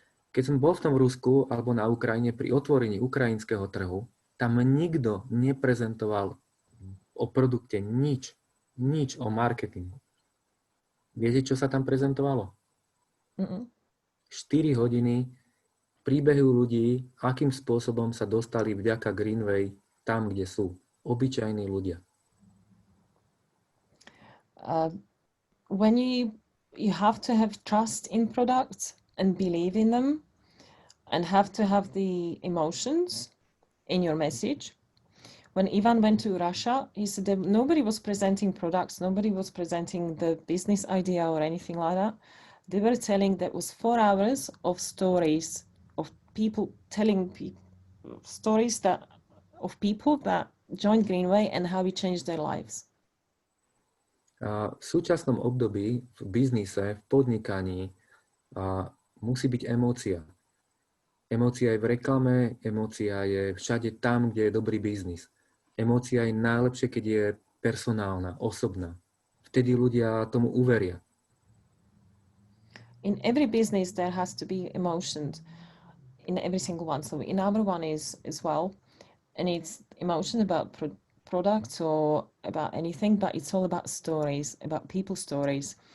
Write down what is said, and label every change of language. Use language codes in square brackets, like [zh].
[sk] Keď som bol v tom Rusku alebo na Ukrajine pri otvorení ukrajinského trhu, tam nikto neprezentoval o produkte nič o marketingu. Viete, čo sa tam prezentovalo? 4 hodiny príbehu ľudí, akým spôsobom sa dostali vďaka Greenway tam, kde sú. Obyčajní ľudia. [en] When you have to have trust in products and believe in them and have to have the emotions in your message. When Ivan went to Russia, he said that nobody was presenting products, nobody was presenting the business idea or anything like that. They were telling that was 4 hours of stories of people telling stories of people that joined Greenway and how it changed their lives. [sk] V súčasnom období v biznise, v podnikaní musí byť emócia. Emócia je v reklame, emócia je všade tam, kde je dobrý biznis. Emócia je najlepšie, keď je personálna, osobná. Vtedy ľudia tomu uveria. [en] In every business there has to be emotions. In every single one. So in our one is as well. And it's emotion about products or about anything, but it's all about stories, about people's stories.